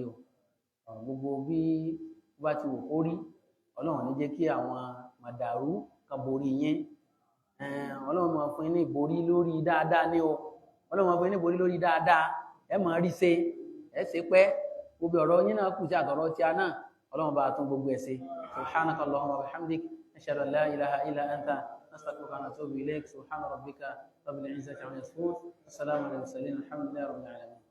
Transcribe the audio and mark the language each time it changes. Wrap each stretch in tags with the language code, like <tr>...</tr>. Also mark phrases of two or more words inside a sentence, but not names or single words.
<yo>o gbogbo bí ó bá ti wò kó rí ọlọ́run ní jẹ́ kí àwọn màdàrú kan borí yín ọlọ́run máa fún yín ní ìborí lórí dáadáa ní o ọlọ́run máa fún yín ní ìborí lórí dáadáa ẹ máa rí ṣe ẹ ṣe pẹ́ gbogbo ọ̀rọ̀ yín náà kù sí àtọ̀rọ̀ tí a náà ọlọ́run bá tún gbogbo ẹ̀ ṣe</yo> <ar>سبحانك اللهم وبحمدك أشهد أن لا إله إلا أنت نستغفرك ونتوب إليك سبحان ربك رب العزة عما يصفون السلام على المرسلين الحمد لله رب العالمين</ar>